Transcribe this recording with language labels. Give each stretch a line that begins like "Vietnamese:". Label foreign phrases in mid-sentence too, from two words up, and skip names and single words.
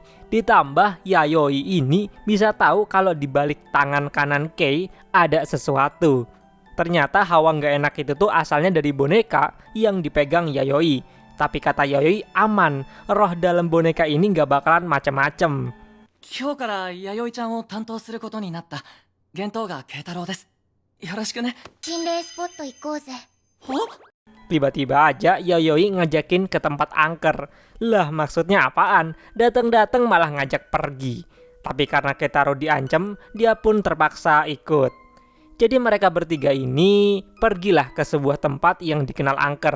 Indonesian: Ditambah Yayoi ini bisa tahu kalau di balik tangan kanan Kei ada sesuatu. Ternyata hawa nggak enak itu tuh asalnya dari boneka yang dipegang Yayoi. Tapi kata Yayoi aman, roh dalam boneka ini nggak bakalan macem-macem.
Japanese: 今日から弥生ちゃんを担当することになった玄東川慶太郎です。よろしくね。心霊スポット行こうぜ。
Indonesian: Tiba-tiba aja Yayoi ngajakin ke tempat angker. Lah maksudnya apaan? Dateng-dateng malah ngajak pergi. Tapi karena Keitaro diancam, dia pun terpaksa ikut. Jadi mereka bertiga ini pergilah ke sebuah tempat yang dikenal angker.